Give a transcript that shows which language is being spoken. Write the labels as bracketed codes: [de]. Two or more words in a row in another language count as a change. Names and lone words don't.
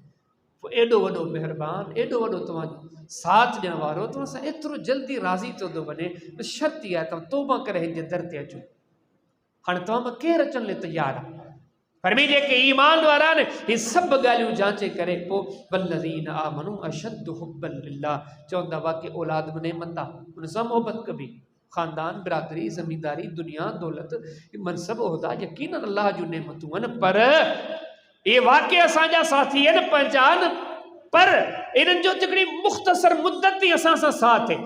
[sd] पोइ एॾो वॾो महिरबान, एॾो वॾो तव्हांजो साथ ॾियण वारो, तव्हां सां एतिरो जल्दी राज़ी थो थो वञे। त शर्त इहा आहे तव्हां तौबा करे हिन जे दर ते अचो। हाणे तव्हां मां केरु अचण लाइ तयारु आहे? पर में जेके ईमान वारा आहिनि हे सभु ॻाल्हियूं जांचे करे पोइ [ar] والذين آمنوا أشد حبا لله, [sd] चवंदा वाक़ई औलाद में नेमत आहे, हुन सां मोहबत कबी। ख़ानदान, बिरादरी, ज़मींदारी, दुनिया, दौलत, मनसब, उहिदा यकीनन अल्लाह जूं नेमतूं आहिनि। पर ये वाक़ई असांजा साथी आहिनि, पहचान, पर इन्हनि जो हिकिड़ी मुख़्तसर मुद्दत ई असां सां साथ आहे।